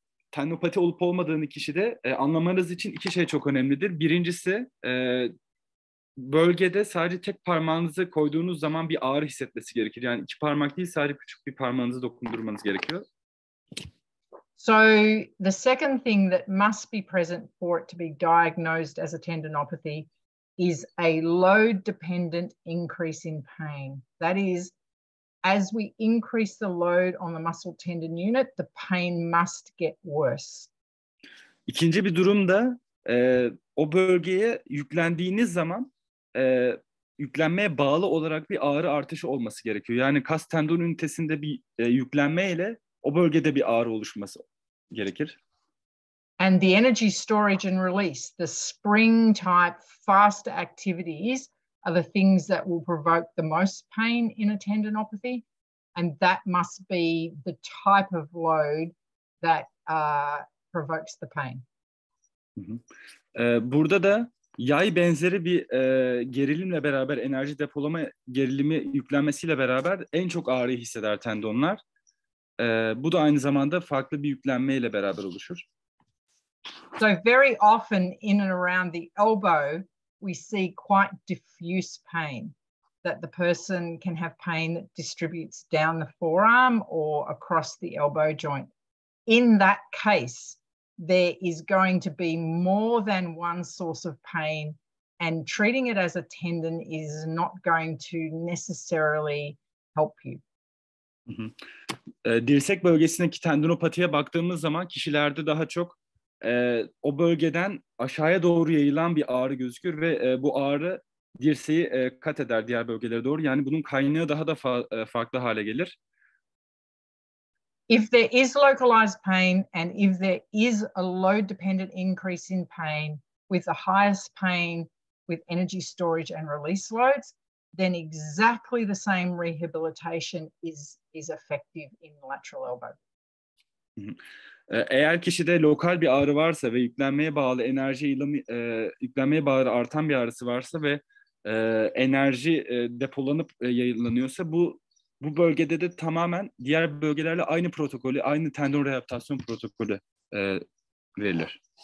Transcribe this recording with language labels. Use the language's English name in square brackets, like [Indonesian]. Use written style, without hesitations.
[Turkish] Tendinopati olup olmadığını kişide anlamanız için iki şey çok önemlidir. Birincisi bölgede sadece tek parmağınızı koyduğunuz zaman bir ağrı hissetmesi gerekir. Yani iki parmak değil, sadece küçük bir parmağınızı dokundurmanız gerekiyor. [English] So the second thing that must be present for it to be diagnosed as a tendinopathy is a load-dependent increase in pain. That is, as we increase the load on the muscle tendon unit, the pain must get worse. [Turkish] İkinci bir durumda o bölgeye yüklendiğiniz zaman yüklenmeye bağlı olarak bir ağrı artışı olması gerekiyor. Yani kas tendon ünitesinde bir yüklenmeyle o bölgede bir ağrı oluşması gerekir. [English] And the energy storage and release, the spring type faster activities are the things that will provoke the most pain in a tendinopathy. And that must be the type of load that provokes the pain. [Turkish] Burada da yay benzeri bir gerilimle beraber, enerji depolama gerilimi yüklenmesiyle beraber en çok ağrıyı hisseder tendonlar. Bu da aynı zamanda farklı bir yüklenmeyle beraber oluşur. [English] So very often in and around the elbow, we see quite diffuse pain, that the person can have pain that distributes down the forearm or across the elbow joint. In that case, there is going to be more than one source of pain, and treating it as a tendon is not going to necessarily help you. [Turkish] Dirsek bölgesindeki tendinopatiye baktığımız zaman kişilerde daha çok o bölgeden aşağıya doğru yayılan bir ağrı gözükür ve bu ağrı dirseği kat eder diğer bölgelere doğru. Yani bunun kaynağı daha da farklı hale gelir. [English] If there is localized pain and if there is a load-dependent increase in pain with the highest pain with energy storage and release loads, then exactly the same rehabilitation is effective in lateral elbow. [Turkish] Eğer kişide lokal bir ağrı varsa ve yüklenmeye bağlı yüklenmeye bağlı artan bir ağrısı varsa ve enerji depolanıp yayılanıyorsa bu bölgede de tamamen diğer bölgelerle aynı protokolü, aynı tendon rehabilitasyon protokolü verilir.